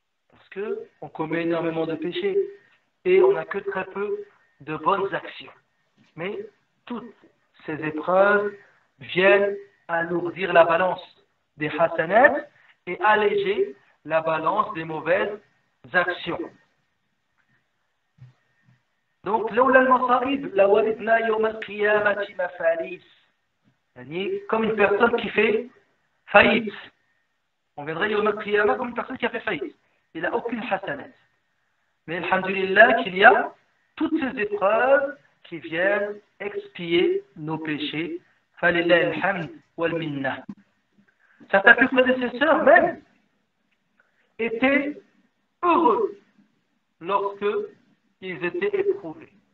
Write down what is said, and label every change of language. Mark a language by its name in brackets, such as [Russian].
[French] Parce qu'on commet énormément de péchés et on n'a que très peu de bonnes actions. Mais toutes ces épreuves viennent alourdir la balance des hasanat et alléger la balance des mauvaises actions. [Arabic] Donc, لولا المصائب لوردنا يوم القيامة مفاليس. [French] Comme une personne qui fait faillite. On viendrait [Arabic] يوم القيامة [French] comme une personne qui a fait faillite. Il n'a aucune hasanat. Mais alhamdulillah qu'il y a toutes ces épreuves qui viennent expier nos péchés. [Arabic] Falillahi alhamd wal minna. [French] Certains plus prédécesseurs même étaient heureux lorsque ils étaient éprouvés.